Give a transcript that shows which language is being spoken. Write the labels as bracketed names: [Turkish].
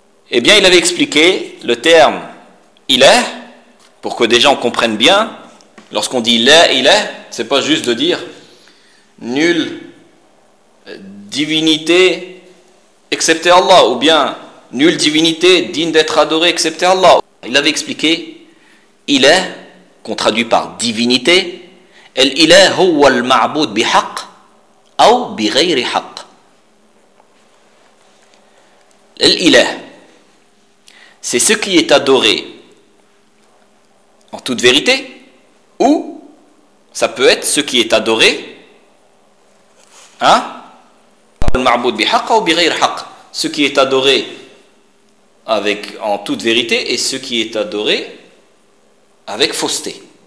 [French] Eh bien, il avait expliqué le terme ilah, pour que des gens comprennent bien, lorsqu'on dit la ilah, c'est pas juste de dire nulle divinité excepté Allah, ou bien nulle divinité digne d'être adorée excepté Allah. Il avait expliqué ilah, qu'on traduit par divinité. [Arabic] الإله هو المعبود بحق أو بغير حق. [French] الإله, c'est ce qui est adoré en toute vérité, ou ça peut être ce qui est adoré, hein, [Arabic] المعبود بحق أو بغير حق, [French] ce qui est adoré avec en toute vérité et ce qui est adoré avec fausseté.